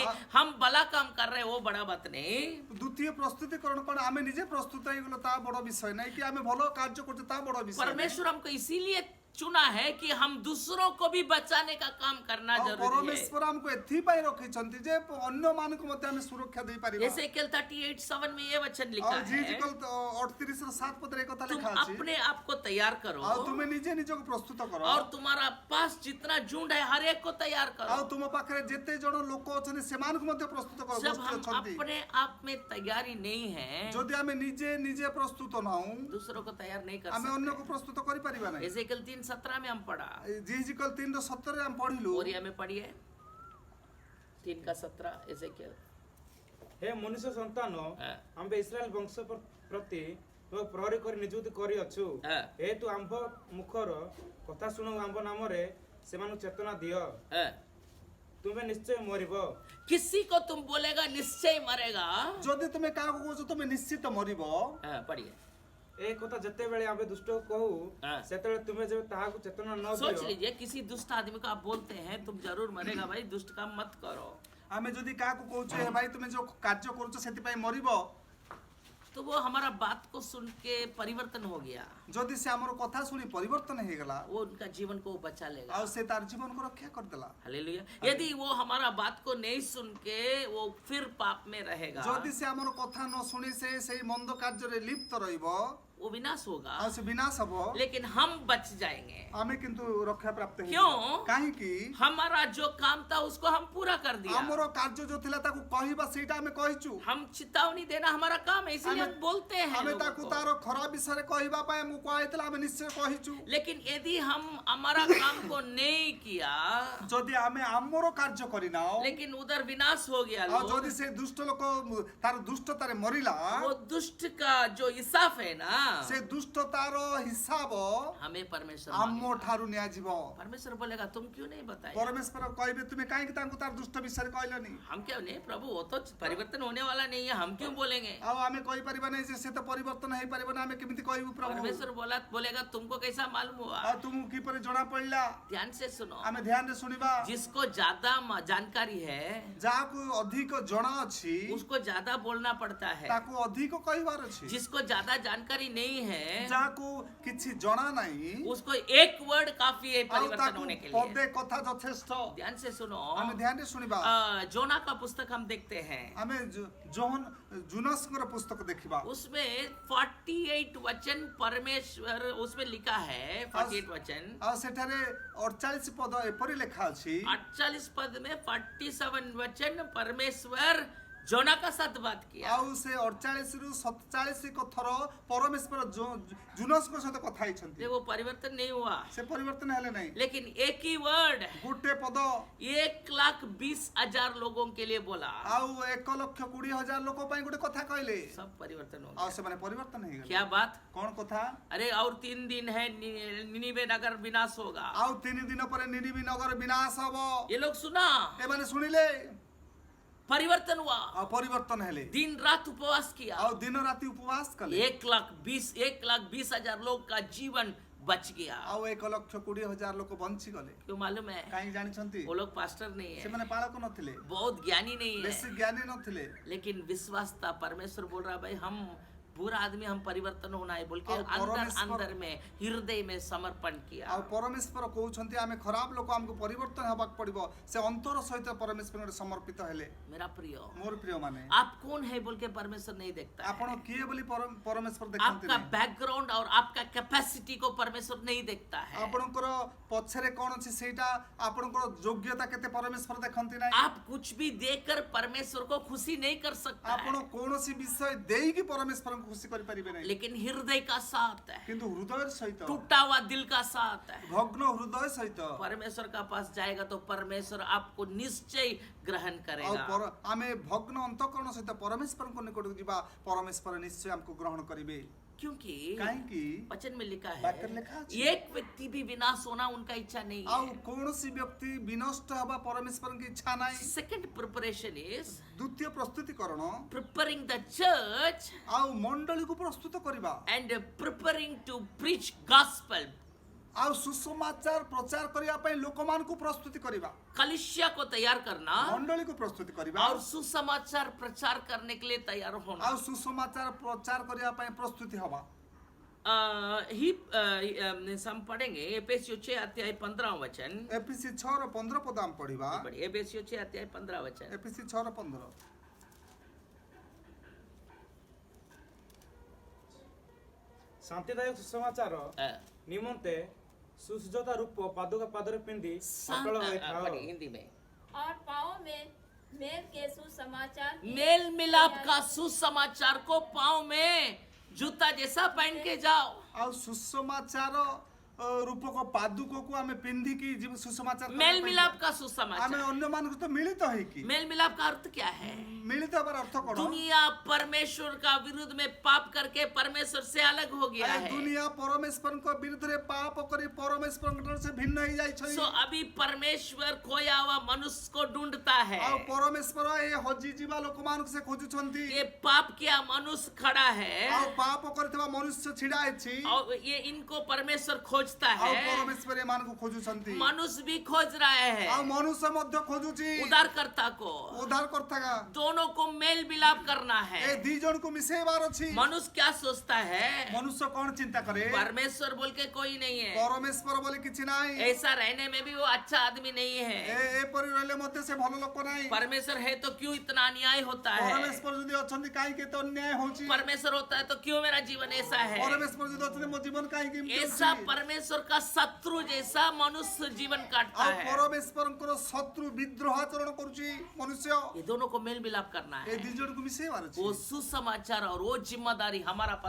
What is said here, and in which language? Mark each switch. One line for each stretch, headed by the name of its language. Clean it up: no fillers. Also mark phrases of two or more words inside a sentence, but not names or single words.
Hindi: हाँ। हम भला काम कर रहे हैं, वो बड़ा बात नहीं।
Odia: ଦ୍ୱିତୀୟ ପ୍ରସ୍ତୁତିକରଣ କଣ? ଆମେ ନିଜେ ପ୍ରସ୍ତୁତ ହେଇଗଲ ତା ବଡ ବିଷୟ ନାହିଁ, କି ଆମେ ଭଲ କାର୍ଯ୍ୟ କରୁଛେ ତା ବଡ ବିଷୟ ନାହିଁ।
Hindi: परमेश्वर हमको इसीलिए चुना है कि हम दूसरों को भी बचाने का काम करना
Odia: ଆଉ
Hindi: जरूरी है।
Odia: ପରମେଶ୍ୱର ଆମକୁ ଏଥିପାଇଁ ରଖିଛନ୍ତି ଯେ ଅନ୍ୟମାନଙ୍କୁ ମଧ୍ୟ ଆମେ ସୁରକ୍ଷା ଦେଇପାରିବା।
Hindi: एसेकिएल 38:7 में ये वचन लिखा
Odia: ଆଉ
Hindi: है,
Odia: ଜିଜିକଲ 38:7 ପଦରେ ଏ କଥା
Hindi: तुम
Odia: ଲେଖା ଅଛି।
Hindi: अपने आप को तैयार करो
Odia: ଆଉ ତୁମେ ନିଜେ ନିଜକୁ ପ୍ରସ୍ତୁତ କର
Hindi: और तुम्हारा पास जितना झुंड है हर एक को तैयार
Odia: ଆଉ
Hindi: करो।
Odia: ତୁମ ପାଖରେ ଯେତେ ଜଣ ଲୋକ ଅଛନ୍ତି ସେମାନଙ୍କୁ ମଧ୍ୟ ପ୍ରସ୍ତୁତ କର।
Hindi: जब
Odia: ପ୍ରସ୍ତୁତ
Hindi: हम
Odia: ଅଛନ୍ତି।
Hindi: अपने आप में तैयारी नहीं है,
Odia: ଯଦି ଆମେ ନିଜେ ନିଜେ ପ୍ରସ୍ତୁତ ନାହୁଁ
Hindi: दूसरों को तैयार नहीं कर
Odia: ଆମେ ଅନ୍ୟକୁ
Hindi: सकते।
Odia: ପ୍ରସ୍ତୁତ କରିପାରିବା ନାହିଁ।
Hindi: एसेकिएल 3:17 में हम पढ़ा,
Odia: ଜିଜିକଲ 3:17 ଆମେ ପଢିଲୁ।
Hindi: और ये हमें पढ़िए 3:17 एसेकिएल।
Odia: ହେ ମନୁଷ୍ୟ ସନ୍ତାନ,
Hindi: हाँ।
Odia: ଆମ୍ଭେ ଇସ୍ରାଏଲ ବଂଶ ପ୍ରତି ତୋ ପ୍ରହରୀ କର ନିଯୁକ୍ତି କରିଅଛୁ।
Hindi: हाँ।
Odia: ହେତୁ ଆମ୍ଭ ମୁଖର କଥା ଶୁଣୁ ଆମ୍ଭ ନାମରେ ସେମାନୁ ଚେତନା ଦିଅ।
Hindi: हाँ।
Odia: ତୁମ୍ଭେ ନିଶ୍ଚୟ ମରିବ।
Hindi: किसी को तुम बोलेगा निश्चय मरेगा।
Odia: ଯଦି ତୁମେ କାହାକୁ କହୁଛ ତୁମେ ନିଶ୍ଚିତ ମରିବ।
Hindi: हाँ, पढ़िए,
Odia: ଏ କଥା ଯେତେବେଳେ ଆମ୍ଭେ ଦୁଷ୍ଟ କହୁ
Hindi: हाँ।
Odia: सेतेବେଳେ ତୁମେ ଯେ ତାହାକୁ ଚେତନା ନ
Hindi: सोच
Odia: दियो।
Hindi: लीजिए, किसी दुष्ट आदमी को आप बोलते हैं तुम जरूर मरेगा भाई, दुष्ट काम मत करो,
Odia: ଆମେ ଯଦି କାହାକୁ କହୁଛେ ହେ ଭାଇ ତୁମେ ଯୋଉ କାର୍ଯ୍ୟ କରୁଛ ସେଥିପାଇଁ ମରିବ,
Hindi: तो वो हमारा बात को सुन के परिवर्तन हो गया,
Odia: ଯଦି ସେ ଆମର କଥା ଶୁଣି ପରିବର୍ତ୍ତନ ହେଇଗଲା
Hindi: वो उनका जीवन को बचा लेगा।
Odia: ଆଉ ସେ ତାର ଜୀବନକୁ ରକ୍ଷା କରିଦେଲା।
Hindi: हालेलुया। यदि वो हमारा बात को नहीं सुन के वो फिर पाप में रहेगा,
Odia: ଯଦି ସେ ଆମର କଥା ନ ଶୁଣି ସେ ସେଇ ମନ୍ଦ କାର୍ଯ୍ୟରେ ଲିପ୍ତ ରହିବ,
Hindi: वो विनाश होगा,
Odia: ଆଉ ସେ ବିନାଶ ହବ
Hindi: लेकिन हम बच जाएंगे।
Odia: ଆମେ କିନ୍ତୁ ରକ୍ଷା ପ୍ରାପ୍ତ ହେଇଯିବା।
Hindi: क्यों?
Odia: କାହିଁକି
Hindi: हमारा जो काम था उसको हम पूरा कर दिया।
Odia: ଆମର କାର୍ଯ୍ୟ ଯୋଉ ଥିଲା ତାକୁ କହିବା ସେଇଟା ଆମେ କହିଛୁ।
Hindi: हम चेतावनी देना हमारा काम है, इसलिए हम बोलते हैं
Odia: ଆମେ
Hindi: लोगों
Odia: ତାକୁ
Hindi: को।
Odia: ତାର ଖରାପ ବିଷୟରେ କହିବା ପାଇଁ ଆମକୁ କୁହାଯାଇଥିଲା, ଆମେ ନିଶ୍ଚୟ କହିଛୁ।
Hindi: लेकिन यदि हम हमारा काम को नहीं किया,
Odia: ଯଦି ଆମେ ଆମର କାର୍ଯ୍ୟ କରିନାଉ
Hindi: लेकिन उधर विनाश हो गया
Odia: ଆଉ
Hindi: लोग,
Odia: ଯଦି ସେ ଦୁଷ୍ଟ ଲୋକ ତାର ଦୁଷ୍ଟତାରେ ମରିଲା,
Hindi: वो दुष्ट का जो हिसाब है ना,
Odia: ସେ ଦୁଷ୍ଟତାର ହିସାବ
Hindi: हमें परमेश्वर
Odia: ଆମ
Hindi: मांगेगा।
Odia: ଠାରୁ ନିଆଯିବ।
Hindi: परमेश्वर बोलेगा तुम क्यों नहीं बताया?
Odia: ପରମେଶ୍ୱର କହିବେ ତୁମେ କାହିଁକି ତାଙ୍କୁ ତାର ଦୁଷ୍ଟ ବିଷୟରେ କହିଲନି?
Hindi: हम क्या नहीं प्रभु, वो तो परिवर्तन होने वाला नहीं है, हम क्यों बोलेंगे?
Odia: ଆଉ ଆମେ କହିପାରିବା ନାହିଁ ଯେ ସେ ତ ପରିବର୍ତ୍ତନ ହେଇପାରିବ ନା, ଆମେ କେମିତି କହିବୁ ପ୍ରଭୁ?
Hindi: परमेश्वर बोलेगा तुमको कैसा मालूम हुआ?
Odia: ଆଉ ତୁମକୁ କିପରି ଜଣା ପଡିଲା?
Hindi: ध्यान से सुनो,
Odia: ଆମେ ଧ୍ୟାନରେ ଶୁଣିବା।
Hindi: जिसको ज्यादा जानकारी है
Odia: ଯାହାକୁ ଅଧିକ ଜଣା ଅଛି
Hindi: उसको ज्यादा बोलना पड़ता है,
Odia: ତାକୁ ଅଧିକ କହିବାର ଅଛି।
Hindi: जिसको ज्यादा जानकारी नहीं है
Odia: ଯାହାକୁ କିଛି ଜଣା ନାହିଁ
Hindi: उसको एक वर्ड काफी है
Odia: ଆଉ
Hindi: परिवर्तन
Odia: ତାକୁ
Hindi: होने के लिए।
Odia: ପଦେ କଥା ଯଥେଷ୍ଟ।
Hindi: ध्यान से सुनो,
Odia: ଆମେ ଧ୍ୟାନରେ ଶୁଣିବା।
Hindi: जोना का पुस्तक हम देखते हैं,
Odia: ଆମେ ଜୁନସଙ୍କର पुस्तक ଦେଖିବା।
Hindi: उसमें 48 वचन परमेश्वर उसमें लिखा है, 48 वचन,
Odia: ଆଉ ସେଠାରେ 48 ପଦ ଏପରି ଲେଖା ଅଛି।
Hindi: 48 पद में 47 वचन परमेश्वर जोना का साथ बात किया।
Odia: ଆଉ ସେ 48 ରୁ 47 ଥର ପରମେଶ୍ୱର ଜୁନସଙ୍କ ସହିତ କଥା ହେଇଛନ୍ତି।
Hindi: देखो वो परिवर्तन नहीं हुआ,
Odia: ସେ ପରିବର୍ତ୍ତନ ହେଲେ ନାହିଁ।
Hindi: लेकिन एक ही वर्ड
Odia: ଗୋଟେ ପଦ
Hindi: 1,20,000 लोगों के लिए बोला,
Odia: ଆଉ 1,20,000 ଲୋକ ପାଇଁ ଗୋଟେ କଥା କହିଲେ।
Hindi: सब परिवर्तन हो
Odia: ଆଉ
Hindi: गया।
Odia: ସେମାନେ ପରିବର୍ତ୍ତନ ହେଇଗଲେ।
Hindi: क्या बात?
Odia: କଣ କଥା?
Hindi: अरे और 3 दिन है, निनिवे नगर विनाश होगा।
Odia: ଆଉ 3 ଦିନ ପରେ ନିନିବି ନଗର ବିନାଶ ହବ।
Hindi: ये लोग सुना,
Odia: ଏମାନେ ଶୁଣିଲେ
Hindi: परिवर्तन हुआ,
Odia: ଆଉ ପରିବର୍ତ୍ତନ ହେଲେ।
Hindi: दिन रात उपवास किया,
Odia: ଆଉ ଦିନ ରାତି ଉପବାସ କଲେ।
Hindi: 1,20,000 लोग का जीवन बच गया।
Odia: ଆଉ 1,20,000 ଲୋକ ବଞ୍ଚିଗଲେ।
Hindi: क्यों मालूम है?
Odia: କାହିଁକି ଜାଣିଛନ୍ତି?
Hindi: वो लोग पास्टर नहीं है,
Odia: ସେମାନେ ପାଳକ ନଥିଲେ,
Hindi: बहुत ज्ञानी नहीं
Odia: ବେଶୀ
Hindi: है,
Odia: ଜ୍ଞାନୀ नथिले।
Hindi: लेकिन विश्वास था। परमेश्वर बोल रहा भाई हम बुरा आदमी, हम परिवर्तन होना है बोल के और अंदर परमेश्वर- अंदर में हृदय में समर्पण किया।
Odia: ଆଉ ପରମେଶ୍ୱର କହୁଛନ୍ତି ଆମେ ଖରାପ ଲୋକ, ଆମକୁ ପରିବର୍ତ୍ତନ ହେବାକୁ ପଡିବ। ସେ ଅନ୍ତର ସହିତ ପରମେଶ୍ୱରଙ୍କୁ ସମର୍ପିତ ହେଲେ।
Hindi: मेरा प्रिय,
Odia: ମୋର ପ୍ରିୟ ମାନେ,
Hindi: आप कौन है बोल के परमेश्वर नहीं देखता है।
Odia: ଆପଣ କିଏ ବୋଲି ପରମେଶ୍ୱର ଦେଖନ୍ତି
Hindi: आपका
Odia: ନାହିଁ।
Hindi: बैकग्राउंड और आपका कैपेसिटी को परमेश्वर नहीं देखता है।
Odia: ଆପଣଙ୍କର ପଛରେ କଣ ଅଛି ସେଇଟା, ଆପଣଙ୍କର ଯୋଗ୍ୟତା କେତେ ପରମେଶ୍ୱର ଦେଖନ୍ତି ନାହିଁ।
Hindi: आप कुछ भी देकर परमेश्वर को खुशी नहीं कर सकता
Odia: ଆପଣ
Hindi: है,
Odia: କୌଣସି ବିଷୟ ଦେଇକି ପରମେଶ୍ୱରଙ୍କୁ ଖୁସି କରିପାରିବେ ନାହିଁ।
Hindi: लेकिन हृदय का साथ है,
Odia: କିନ୍ତୁ ହୃଦୟ ସହିତ,
Hindi: टूटा हुआ दिल का साथ है,
Odia: ଭଗ୍ନ ହୃଦୟ ସହିତ
Hindi: परमेश्वर का पास जाएगा तो परमेश्वर आपको निश्चय ग्रहण
Odia: ଆଉ
Hindi: करेगा।
Odia: ଆମେ ଭଗ୍ନ ଅନ୍ତଃକରଣ ସହିତ ପରମେଶ୍ୱରଙ୍କ ନିକଟକୁ ଯିବା, ପରମେଶ୍ୱର ନିଶ୍ଚୟ ଆମକୁ ଗ୍ରହଣ କରିବେ।
Hindi: क्योंकि
Odia: କାହିଁକି?
Hindi: वचन में लिखा
Odia: वाक्य
Hindi: है
Odia: लिखा ଅଛି।
Hindi: एक व्यक्ति भी विनाश होना उनका इच्छा नहीं
Odia: ଆଉ
Hindi: है।
Odia: କୌଣସି ବ୍ୟକ୍ତି ବିନଷ୍ଟ ହେବା ପରମେଶ୍ୱରଙ୍କ ଇଚ୍ଛା ନାହିଁ।
English: Second preparation is
Odia: ଦ୍ୱିତୀୟ ପ୍ରସ୍ତୁତିକରଣ,
English: preparing the church
Odia: ଆଉ ମଣ୍ଡଳୀକୁ ପ୍ରସ୍ତୁତ କରିବା,
English: and preparing to preach gospel.
Odia: ଆଉ ସୁସମାଚାର ପ୍ରଚାର କରିବା ପାଇଁ ଲୋକମାନଙ୍କୁ ପ୍ରସ୍ତୁତି କରିବା,
Hindi: कलिसिया को तैयार करना
Odia: ମଣ୍ଡଳୀକୁ ପ୍ରସ୍ତୁତି କରିବା,
Hindi: और सुसमाचार प्रचार करने के लिए तैयार होना।
Odia: ଆଉ ସୁସମାଚାର ପ୍ରଚାର କରିବା ପାଇଁ ପ୍ରସ୍ତୁତି ହେବା।
Hindi: हम पढ़ेंगे एफेसियों 6 अध्याय 15 वचन।
Odia: ଏଫିସି 6:15 ପଦ ଆମେ ପଢିବା।
Hindi: एफेसियों 6 अध्याय 15 वचन।
Odia: ଏଫିସି 6:15। ଶାନ୍ତିଦାୟକ ସୁସମାଚାର ନିମନ୍ତେ ସୁସଜ୍ଜିତ ରୂପ ପାଦୁକା ପାଦରେ ପିନ୍ଧି ସକଳ ହୋଇଥାଅ।
Hindi: पढ़िए हिंदी में। और पाँव में मेल के सुसमाचार की मेल मिलाप का सुसमाचार को पाँव में जूता जैसा पहन के जाओ।
Odia: ଆଉ ସୁସମାଚାର ରୂପକ ପାଦୁକକୁ ଆମେ ପିନ୍ଧିକି ସୁସମାଚାର କରିବା
Hindi: मेल
Odia: ପାଇଁ
Hindi: मिलाप का
Odia: ଆମେ
Hindi: सुसमाचार।
Odia: ଅନ୍ୟମାନଙ୍କ ସହିତ ମିଳିତ ହେଇକି,
Hindi: मेल मिलाप का अर्थ क्या है?
Odia: ମିଳିତ ହେବାର ଅର୍ଥ କଣ?
Hindi: दुनिया परमेश्वर का विरुद्ध में पाप करके परमेश्वर से अलग हो गया
Odia: ଆରେ
Hindi: है।
Odia: ଦୁନିଆ ପରମେଶ୍ୱରଙ୍କ ବିରୁଦ୍ଧରେ ପାପ କରି ପରମେଶ୍ୱରଙ୍କ ଠାରୁ ସେ ଭିନ୍ନ ହେଇଯାଇଛନ୍ତି।
Hindi: सो अभी परमेश्वर खोया हुआ मनुष्य को ढूंढता है।
Odia: ଆଉ ପରମେଶ୍ୱର ଏ ହଜିଯିବା ଲୋକମାନଙ୍କୁ ସେ ଖୋଜୁଛନ୍ତି।
Hindi: ये पाप किया मनुष्य खड़ा है
Odia: ଆଉ ପାପ କରିଥିବା ମନୁଷ୍ୟ ଛିଡା ହେଇଛି।
Hindi: और ये इनको परमेश्वर खोज खोजता
Odia: ଆଉ
Hindi: है
Odia: ପରମେଶ୍ୱର ଏମାନଙ୍କୁ ଖୋଜୁଛନ୍ତି
Hindi: मनुष्य भी खोज रहे
Odia: ଆଉ
Hindi: हैं
Odia: ମନୁଷ୍ୟ ମଧ୍ୟ ଖୋଜୁଛି
Hindi: उद्धारकर्ता को
Odia: ଉଦ୍ଧାରକର୍ତ୍ତା
Hindi: दोनों को मेल मिलाप करना
Odia: ଏ
Hindi: है
Odia: ଦି ଜଣକୁ ମିଶେଇବାର ଅଛି
Hindi: मनुष्य क्या सोचता है
Odia: ମନୁଷ୍ୟ କଣ ଚିନ୍ତା କରେ
Hindi: परमेश्वर बोल के कोई नहीं है
Odia: ପରମେଶ୍ୱର ବୋଲି କିଛି ନାହିଁ
Hindi: ऐसा रहने में भी वो अच्छा आदमी नहीं है
Odia: ଏପରି ରହିଲେ ମଧ୍ୟ ସେ ଭଲ ଲୋକ ନାହିଁ
Hindi: परमेश्वर है तो क्यों इतना अन्याय होता है
Odia: ପରମେଶ୍ୱର ଯଦି ଅଛନ୍ତି କାହିଁକି ଏତେ ଅନ୍ୟାୟ ହଉଛି
Hindi: परमेश्वर होता है तो क्यों मेरा जीवन ऐसा है
Odia: ପରମେଶ୍ୱର ଯଦି ଅଛନ୍ତି ମୋ ଜୀବନ କାହିଁକି ଏମିତି
Hindi: ऐसा
Odia: ହଉଛି?
Hindi: परमेश्वर का शत्रु जैसा मनुष्य जीवन काटता
Odia: ଆଉ
Hindi: है
Odia: ପରମେଶ୍ୱରଙ୍କର ଶତ୍ରୁ ବିଦ୍ରୋହ ଆଚରଣ କରୁଛି ମନୁଷ୍ୟ
Hindi: ये दोनों को मेल मिलाप करना
Odia: ଏ
Hindi: है
Odia: ଦି ଜଣକୁ ମିଶେଇବାର ଅଛି
Hindi: वो सुसमाचार और वो जिम्मेदारी हमारा पास